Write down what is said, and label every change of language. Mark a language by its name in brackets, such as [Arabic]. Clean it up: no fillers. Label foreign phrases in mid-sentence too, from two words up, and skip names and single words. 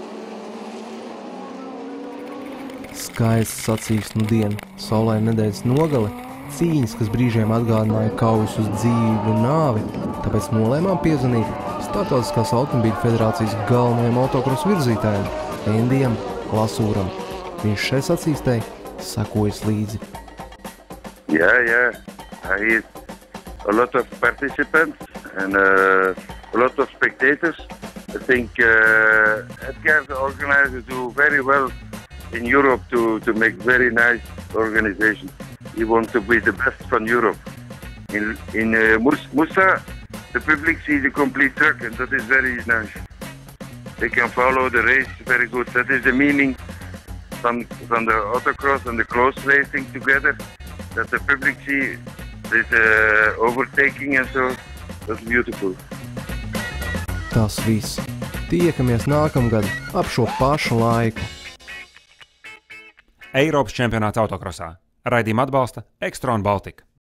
[Latvian] Skaists sacīksnu diena, saulaina nedēļas nogale, cīņas, kas brīžiem atgādināja kaujas uz dzīvību un nāvi, tāpēc nolēmām piezvanīt Startautiskās automobīļu federācijas galvenajam motokrosa virzītājam, Endijam Lasūram. Viņš šai sacīkstei sekojas līdzi. [English] Yeah. A lot of participants and a lot of spectators. I think Edgar, the organizer, do very well in Europe to make very nice organization. He wants to be the best from Europe. In Musa, the public see the complete truck, and that is very nice. They can follow the race very good. That is the meaning from the autocross and the close racing together, that the public see this overtaking and so. That's beautiful. [Latvian] Tas viss. Tiekamies nākamgad ap šo pašu laiku. Eiropas čempionāts autokrosā. Raidījumu atbalsta Extron Baltica.